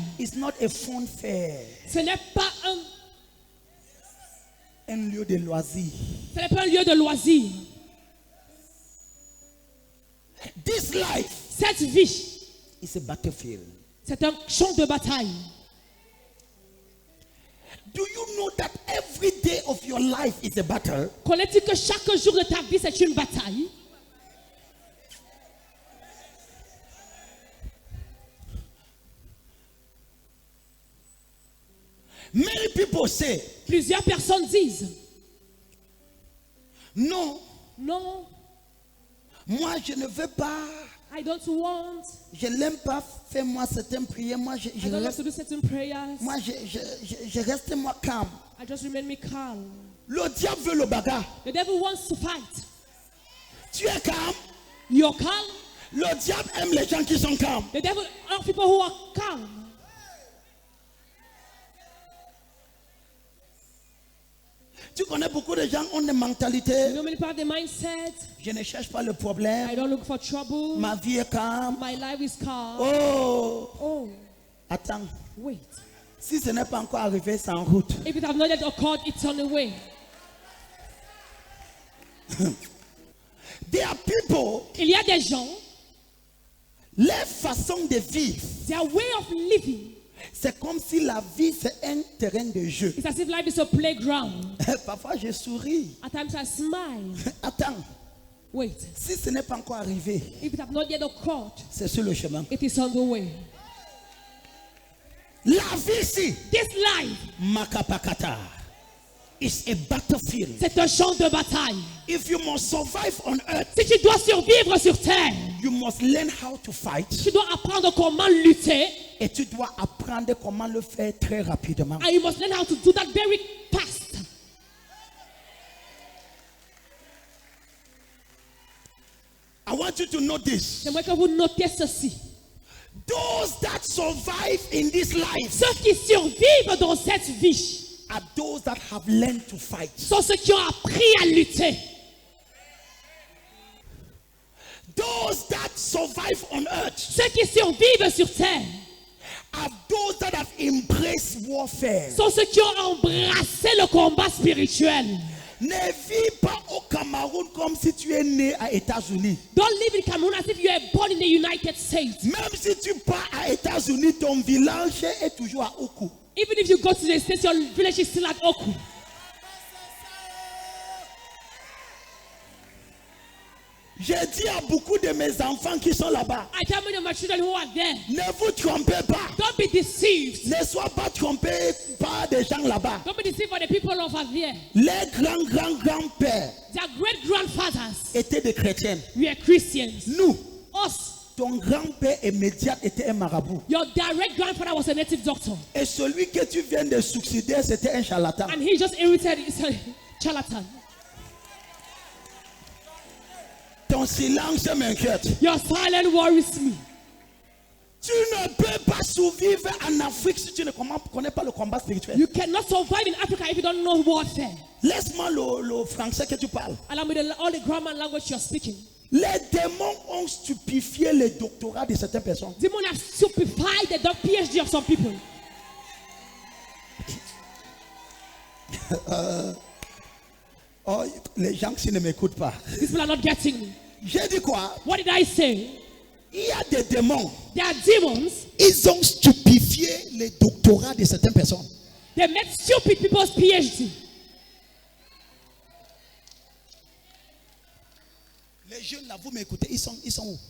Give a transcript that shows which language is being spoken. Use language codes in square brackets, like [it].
[en] It's not a fun fair. [fr] Ce n'est pas Un lieu de loisirs. un lieu de loisir. [en] This life [fr] Cette vie, [en] is a battlefield. [fr] c'est un champ de bataille. [en] Do you know that every day of your life is a battle? [fr] Connais-tu que chaque jour de ta vie, c'est une bataille? [en] Many people say, [fr] Plusieurs personnes disent, non, non, moi je ne veux pas, [en] I don't want, [fr] je l'aime pas, fais-moi certaines prières, moi [en] I don't have to do certain prayers. [fr] moi je reste moi calme. [en] I just remain me calm. [fr] Le diable veut le bagarre. [en] The devil wants to fight. [fr] Tu es calme. [en] You're calm. [fr] Le diable aime les gens qui sont calmes. [en] The devil are people who are calm. [fr] Tu connais beaucoup de gens ont des [en] You [fr] mentalités. [en] know, many people have the mindset, [fr] Je ne cherche pas le problème. [en] I don't look for trouble. [fr] Ma vie est calme. [en] My life is calm. Oh, Oh, [fr] attends. [en] wait. [fr] Si ce n'est pas encore arrivé, c'est en route. [en] If it have not yet occurred, it's on the way. There are people, [fr] Il y a des gens, leur façon de vivre, [en] their way of living, [fr] c'est comme si la vie c'est un terrain de jeu. [en] it's as if life is a playground. [fr] Parfois je souris. [en] At times I smile. [fr] Attends, [en] Wait. [fr] si ce n'est pas encore arrivé, [en] If it have not yet occurred, [fr] c'est sur le chemin. [en] it is on the way. [fr] La vie ici, [en] This life, makapakata. is a battlefield. [fr] C'est un champ de bataille. [en] If you must survive on earth, [fr] Si tu dois survivre sur terre, [en] you must learn how to fight. [fr] tu dois apprendre comment lutter. Et tu dois apprendre comment le faire très rapidement. [en] And you must learn how to do that very fast. I want you to know this. [fr] J'aimerais que vous notiez ceci. [en] Those that survive in this life [fr] Ceux qui survivent dans cette vie [en] are those that have learned to fight. [fr] sont ceux qui ont appris à lutter. [en] Those that survive on earth [fr] Ceux qui survivent sur terre [en] are those that have embraced warfare. [fr] sont ceux qui ont embrassé le combat spirituel. Ne vis pas au Cameroun comme si tu es né à États-Unis. [en] Don't live in Cameroon as if you are born in the United States. [fr] Même si tu pars à États-Unis, ton village est toujours à Oku. [en] Even if you go to the States, your village is still at Oku. [fr] J'ai dit à beaucoup de mes enfants qui sont là-bas, [en] I tell many of my children who are there, [fr] ne vous trompez pas. [en] don't be deceived. [fr] Ne sois pas trompé par des gens là-bas. [en] Don't be deceived by the people over there. [fr] Les grands-grands-grands-pères [en] Their great grandfathers [fr] étaient des chrétiens. [en] were Christians. [fr] Nous, [en] Us, [fr] ton grand-père immédiat était un marabout. [en] your direct grandfather was a native doctor. [fr] Et celui que tu viens de succéder, c'était un charlatan. [en] And he just inherited his charlatan. [fr] Ton silence m'inquiète. [en] Your silence worries me. [fr] Tu ne peux pas survivre en Afrique si tu ne connais pas le combat spirituel. [en] You cannot survive in Africa if you don't know warfare. [fr] Laisse-moi le français que tu parles. [en] Allow me all the grammar and language you're speaking. [fr] Les démons ont stupifié les doctorats de certaines personnes. [en] Demons have stupefied the PhD of some people. [fr] Oh, les gens qui ne m'écoutent pas. [en] These people are not getting me. [fr] J'ai dit quoi? [en] What did I say? [fr] Il y a des démons. [en] There are demons. [fr] Ils ont stupifié les doctorats de certaines personnes. [en] They make stupid people's PhD. [fr] Les jeunes là, vous m'écoutez, ils sont où?